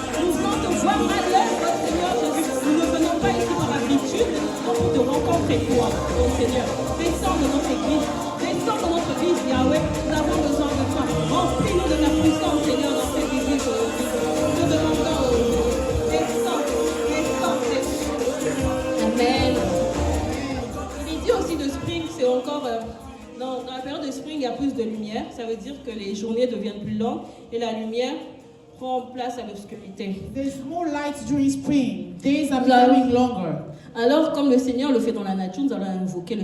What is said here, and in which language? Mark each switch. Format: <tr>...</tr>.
<fr>Nous voulons te voir à l'œuvre, Seigneur Jésus. Nous ne venons pas ici par habitude, mais pour te rencontrer toi, oh Seigneur. Descends de notre église, descends de notre église, Yahweh. Nous avons besoin de toi. Remplis-nous de ta puissance, Seigneur, dans cette église, oh Jésus. Nous te demandons, oh Jésus. Descends, descends, descends. Amen. Il est dit aussi de Spring, c'est encore... dans la période de spring, il y a plus de lumière. Ça veut dire que les journées deviennent plus longues et la lumière prend place à l'obscurité.</fr> <en>There's more light during spring. Days are becoming longer.</en> <fr>Alors, comme le Seigneur le fait dans la nature, nous allons invoquer le</fr>